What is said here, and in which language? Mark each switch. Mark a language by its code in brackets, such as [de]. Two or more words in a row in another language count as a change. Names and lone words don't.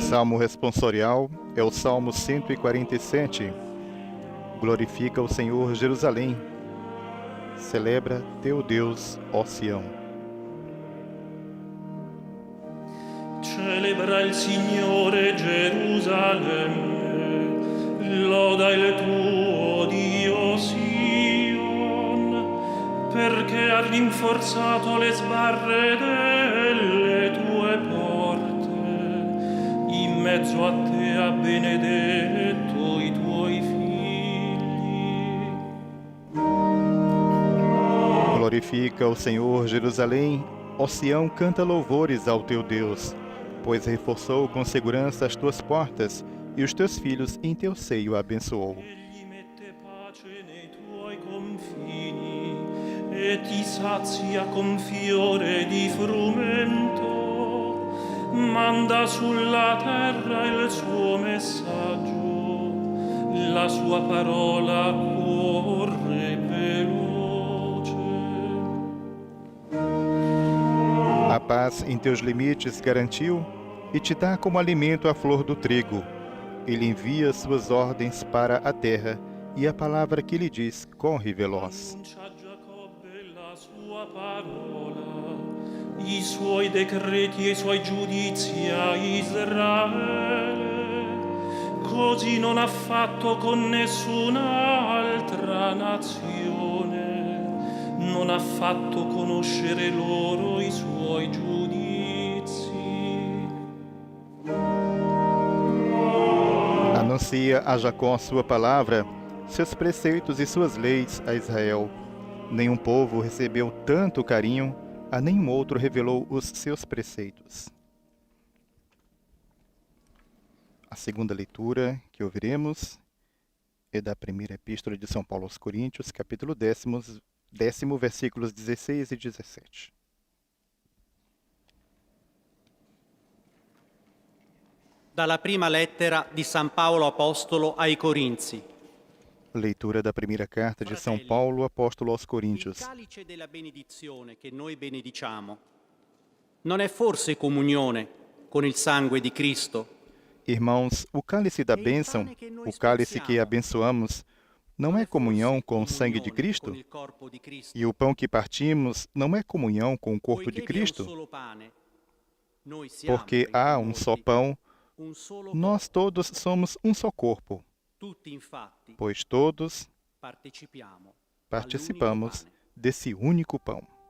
[pt] O salmo responsorial é o Salmo 147. Glorifica o Senhor, Jerusalém. Celebra teu Deus, ó Sião. [it] Celebra il Signore, Gerusalemme. Loda il tuo Dio, Sion, perché ha rinforzato le sbarre delle tue porte. In mezzo a te ha benedetto i tuoi figli. [pt] Glorifica o Senhor, Jerusalém. Ó Sião, canta louvores ao teu Deus, pois reforçou com segurança as tuas portas e os teus filhos em teu seio abençoou. [it] Egli mette pace nei tuoi confini e ti sazia con fiore di frumento. Manda sulla terra il suo messaggio, la sua parola corre veloce. [pt] A paz em teus limites garantiu e te dá como alimento a flor do trigo. Ele envia suas ordens para a terra e a palavra que lhe diz corre veloz. [it] Annuncia a Giacobbe la sua parola, i suoi decreti e i suoi giudizi a Israele. Così non ha fatto con nessun'altra nazione, non ha fatto conoscere loro i suoi giudizi. [pt] Anuncia a Jacó sua palavra, seus preceitos e suas leis a Israel. Nenhum povo recebeu tanto carinho, a nenhum outro revelou os seus preceitos. A segunda leitura que ouviremos e da primeira epístola de São Paulo aos Coríntios, capítulo 10, versículos 16 e 17. [it] Dalla prima lettera di San Paolo Apostolo ai Corinzi. [pt] Leitura da primeira carta de São Paulo, apóstolo aos [it] Il [pt] Coríntios. [it] calice della benedizione che noi benediciamo non è forse comunione con il sangue di Cristo? [pt] Irmãos, o cálice da bênção, o cálice que abençoamos, não é comunhão com o sangue de Cristo? [it] Con il corpo di Cristo? [pt] E o pão que partimos não é comunhão com o corpo de [it] Poiché vi è un [pt] Cristo? [it] solo pane, noi siamo [pt] Porque [it] in [pt] há [it] quei [pt] um só [it] molti [pt] pão, [it] un solo [pt] nós todos somos um só corpo, [it] tutti infatti [pt] pois todos [it] partecipiamo [pt] participamos [it] all'unico pane. [pt] desse único pão.